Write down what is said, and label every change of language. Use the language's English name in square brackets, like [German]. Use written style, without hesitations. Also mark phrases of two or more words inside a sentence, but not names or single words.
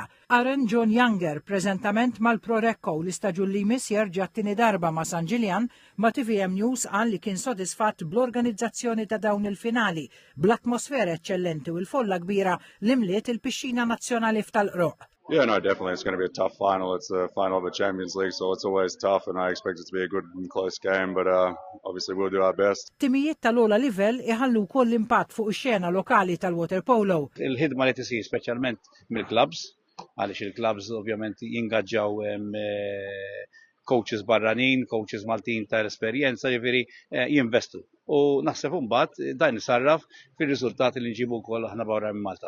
[Maltese] Aaron John Younger preżentament mal-Pro Recco u l-istaġun li jmiss jerġa' tieni darba ma' San Ġiljan ma' TVM News qal li kien sodisfatt bl-organizzazzjoni ta' dawn il-finali bl-atmosfera eċċellenti u l-folla kbira li mliet il-Pixxina Nazzjonali f'Tal-Qroq. [English] Yeah, no, definitely. It's going to be a tough final. It's the final of the Champions League, so it's always tough, and I expect it to be a good and close game, but obviously we'll do our best. [Maltese] Timijiet tal-ogħla livell iħallu wkoll impatt fuq ix-xena lokali tal-Water Polo. Il-ħidma li tisir speċjalment mill-clubs, għaliex il-clubs ovvjament jingaġġaw coaches barranin, coaches Maltin ta' esperjenza, ġifieri jinvestu. U naħseb imbagħad dan isarraf fir-riżultati li nġibu wkoll aħna barra minn Malta.